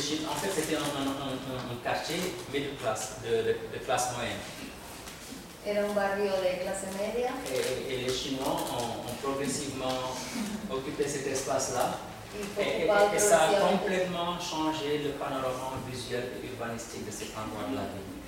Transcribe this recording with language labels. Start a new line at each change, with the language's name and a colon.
French: En fait, c'était un quartier
English: middle class,
French: de classe moyenne.
Spanish: Era un barrio de clase media.
French: Et les Chinois ont progressivement occupé cet espace-là. Et ça a complètement changé le panorama visuel et urbanistique de cet endroit de la ville.